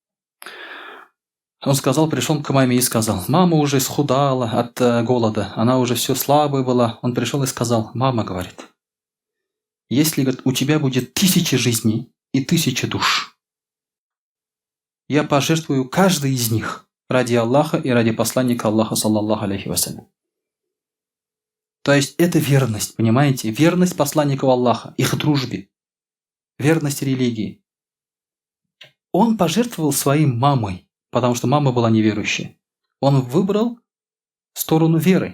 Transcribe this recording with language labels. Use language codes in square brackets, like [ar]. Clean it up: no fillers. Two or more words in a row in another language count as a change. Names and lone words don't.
[ru] Он пришел к маме и сказал, мама уже исхудала от голода, она уже все слабая была. Он пришел и сказал, мама, говорит, если, говорит, у тебя будет 1000 жизней и 1000 душ, я пожертвую каждый из них ради Аллаха и ради посланника Аллаха, [ar] صلى الله عليه وسلم. [ru] То есть это верность, понимаете? Верность посланнику Аллаха, их дружбе, верность религии. Он пожертвовал своей мамой, потому что мама была неверующей. Он выбрал сторону веры.